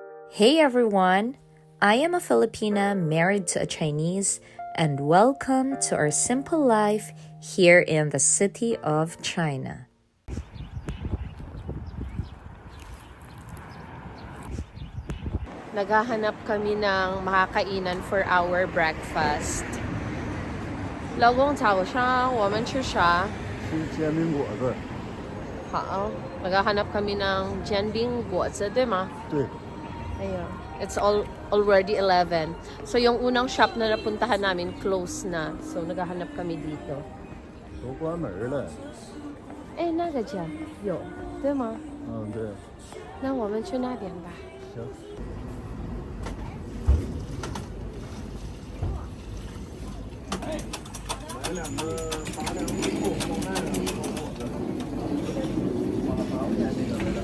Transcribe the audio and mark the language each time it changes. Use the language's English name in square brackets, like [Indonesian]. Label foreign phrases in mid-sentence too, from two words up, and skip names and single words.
[English] Hey everyone! I am a Filipina married to a Chinese, and welcome to our simple life here in the city of China. [Filipino] Naghahanap kami ng makakainan [English] for our breakfast. [Chinese] 老公早上我们吃啥？吃煎饼果子。 [Filipino] 好 ，naghahanap kami ng 煎饼果子，对吗？ [Chinese] 对。 [Filipino] Ayun. [English] It's already 11. [Filipino] So yung unang shop na napuntahan namin close na. So naghahanap kami dito. [Chinese] 都关门了。那个家有，对吗？对。那我们去那边吧。行。来两个8两肉包蛋包果子。8块钱那个来的。